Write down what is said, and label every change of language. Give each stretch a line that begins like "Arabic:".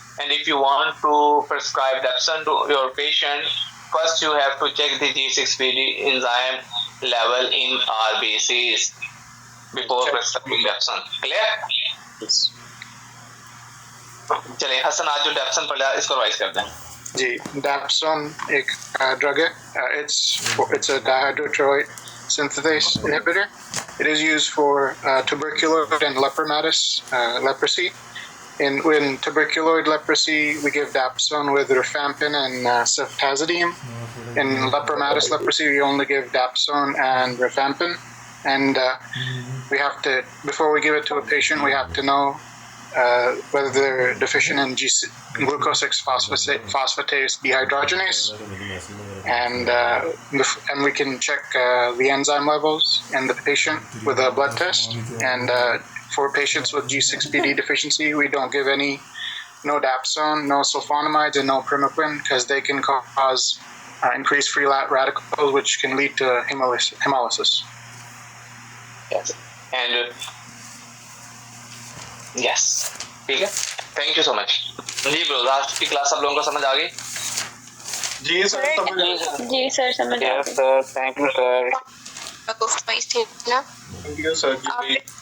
English: And if you want to prescribe dapsone to your patient, first you have to check the G6PD enzyme level in RBCs before prescribing Dapsone. Clear? yes.
Hindi: चलिए हसन आज जो डेप्सन पढ़ा इसको revise करते हैं। जी, Dapsone एक drug है.
English: It's a dihydroteroid synthetase inhibitor. It is used for tuberculoid and lepromatous leprosy. In tuberculoid leprosy, we give Dapsone with rifampin and ceftazidime. In lepromatous leprosy, we only give Dapsone and rifampin. And we have to, before we give it to a patient, we have to know whether they're deficient in glucose 6 phosphatase dehydrogenase, and we can check the enzyme levels in the patient with a blood test. And for patients with G6PD deficiency, we don't give no Dapsone, no sulfonamides, and no Primaquine because they can cause increase free radicals, which can lead to hemolysis. Yes. And yes,
Hindi: ठीक है.
English: Thank you so much.
Hindi: Ji bro, last की class आप लोगों को समझ आ गई? जी sir समझ जी sir समझ आ
English: Yes sir, thank you sir.
Hindi: गई थे ना
English: Thank you sir जी।